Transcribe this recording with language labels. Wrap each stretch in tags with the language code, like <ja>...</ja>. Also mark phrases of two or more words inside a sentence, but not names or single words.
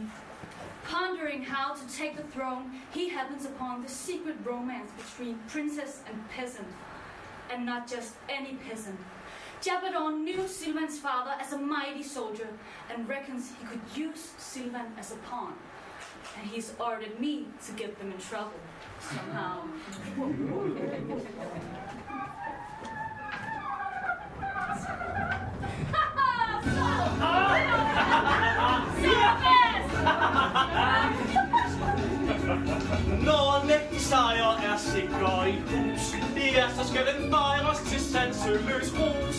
<en>Pondering how to take the throne, he happens upon the secret romance between princess and peasant. And not just any peasant. Jabador knew Sylvan's father as a mighty soldier and reckons he could use Sylvan as a pawn. And he's ordered me to get them in trouble somehow.</en> <da>Når en mægtig sejr er sikker i hus, det er, så skal den fejres til sanseløs rus.</da>